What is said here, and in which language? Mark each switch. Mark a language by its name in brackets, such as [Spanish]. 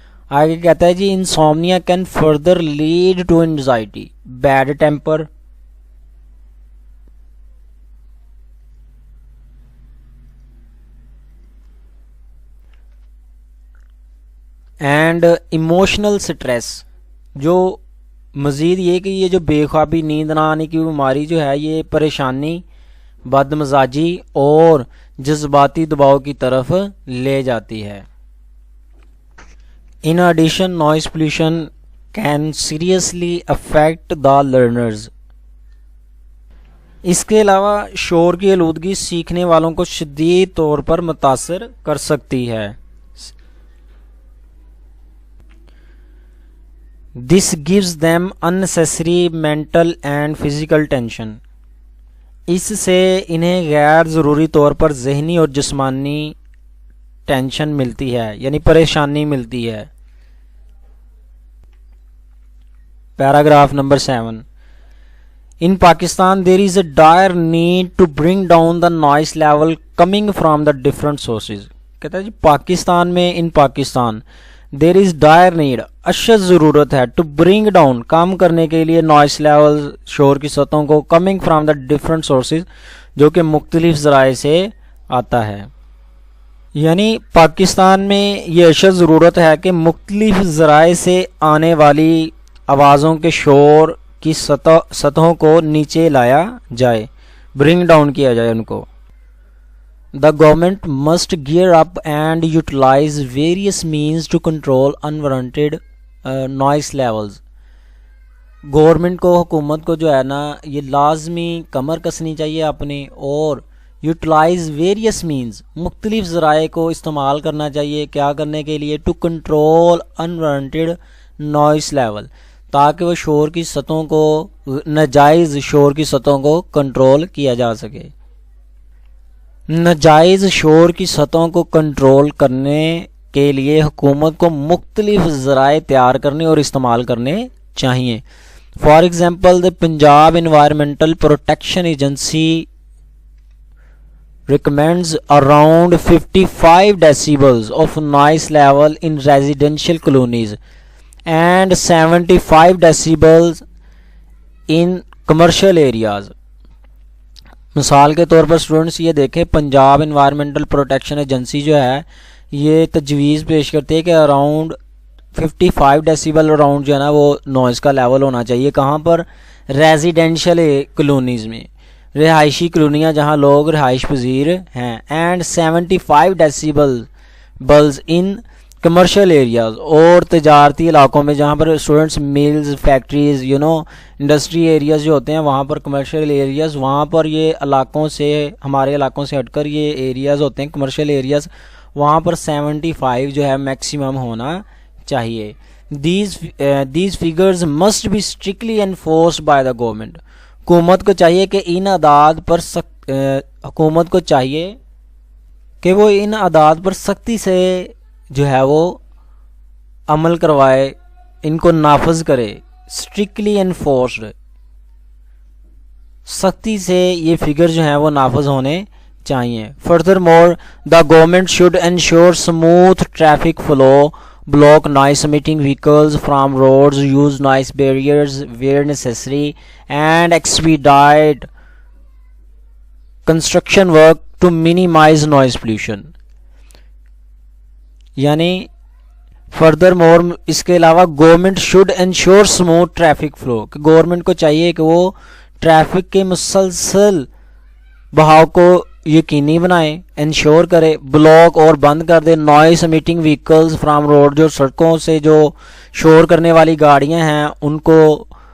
[Urdu] آگے کہتا ہے جی [English] Insomnia can further lead to anxiety, bad temper, and emotional stress. [Urdu] جو مزید یہ کہ یہ جو بے خوابی, نیند نہ آنے کی بیماری جو ہے یہ پریشانی, بد مزاجی اور جذباتی دباؤ کی طرف لے جاتی ہے. [English] In addition, noise pollution can seriously affect the learners. [Urdu] اس کے علاوہ شور کی آلودگی سیکھنے والوں کو شدید طور پر متاثر کر سکتی ہے. [English] This gives them unnecessary mental and physical tension. [Urdu] اس سے انہیں غیر ضروری طور پر ذہنی اور جسمانی ٹینشن ملتی ہے یعنی پریشانی ملتی ہے. Paragraph number 7. [English] In Pakistan there is a dire need to bring down the noise level coming from the different sources. [Urdu] کہتا ہے جی پاکستان میں, [English] in Pakistan there is dire need, [Urdu] اشد ضرورت ہے, [English] to bring down, [Urdu] کم کرنے کے لیے, [English] noise level, [Urdu] شور کی سطحوں کو, [English] coming from the different sources, [Urdu] جو کہ مختلف ذرائع سے آتا ہے. یعنی پاکستان میں یہ اشد ضرورت ہے کہ مختلف ذرائع سے آنے والی آوازوں کے شور کی سطحوں کو نیچے لایا جائے, [English] bring down [Urdu] کیا جائے ان کو. [English] The government must gear up and utilize various means to control unwarranted noise levels. [Urdu] Government کو, حکومت کو جو ہے نا یہ لازمی کمر کسنی چاہیے اپنی, اور [English] utilize various means, [Urdu] مختلف ذرائع کو استعمال کرنا چاہیے. کیا کرنے کے لیے؟ [English] to control unwarranted noise level, [Urdu] تاکہ وہ شور کی سطحوں کو, ناجائز شور کی سطحوں کو کنٹرول کیا جا سکے. ناجائز شور کی سطحوں کو کنٹرول کرنے کے لیے حکومت کو مختلف ذرائع تیار کرنے اور استعمال کرنے چاہیے. [English] For example the Punjab environmental protection agency recommends around 55 decibels of noise level in residential colonies and 75 decibels in commercial areas. [Urdu] مثال کے طور پر اسٹوڈنٹس یہ دیکھیں, پنجاب انوائرمنٹل پروٹیکشن ایجنسی جو ہے یہ تجویز پیش کرتی ہے کہ اراؤنڈ 55 ڈیسیبل اراؤنڈ جو ہے نا وہ نوائز کا لیول ہونا چاہیے. کہاں پر؟ [English] residential colonies [Urdu] میں, رہائشی کلونیاں جہاں لوگ رہائش پذیر ہیں. [English] and 75 decibels in commercial areas, [Urdu] اور تجارتی علاقوں میں جہاں پر students meals, factories, industry areas جو ہوتے ہیں وہاں پر, کمرشل ایریاز, وہاں پر یہ علاقوں سے, ہمارے علاقوں سے ہٹ کر یہ ایریاز ہوتے ہیں کمرشل ایریاز, وہاں پر 75 جو ہے میکسیمم ہونا چاہیے. [English] These figures must be strictly enforced by the government. [Urdu] حکومت کو چاہیے کہ ان اعداد پر حکومت کو چاہیے کہ وہ ان اعداد پر سختی سے جو ہے وہ عمل کروائے, ان کو نافذ کرے. [English] strictly enforced, [Urdu] سختی سے یہ فگر جو ہیں وہ نافذ ہونے چاہیے. [English] Furthermore the government should ensure smooth traffic flow, block noise emitting vehicles from roads, use noise barriers where necessary, and expedite construction work to minimize noise pollution. [Urdu] یعنی [English] furthermore [Urdu] اس کے علاوہ [English] government should ensure smooth traffic flow, [Urdu] کہ government کو چاہیے کہ وہ traffic کے مسلسل بہاؤ کو یقینی بنائیں، انشور کرے، بلاک اور بند کر دے [English] noise emitting vehicles from road, [Urdu] جو سڑکوں سے جو شور کرنے والی گاڑیاں ہیں ان کو